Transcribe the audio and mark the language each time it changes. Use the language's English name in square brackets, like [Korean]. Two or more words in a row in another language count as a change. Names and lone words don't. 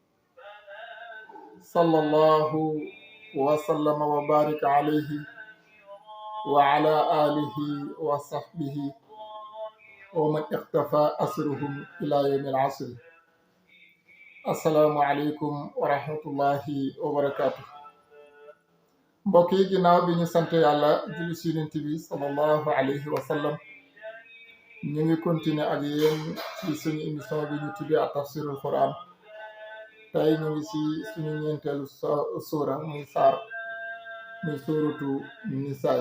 [Arabic] صلى الله وسلم وبارك عليه وعلى آله وصحبه ومن اقتفى أثرهم إلى يوم العصر. السلام عليكم ورحمة الله وبركاته. [Wolof] mbokk yi ginnaaw bi ñu sant yàlla julli ci Yonent bi [Arabic] صلى الله عليه وسلم, [Wolof] ñu ngi continuer ak yéen ci suñu émission bi ñu tuddee ak tafsirul Quran. tey ñu ngi ci suñu ñeenteelu suura muy saar muy suuratu nisaa.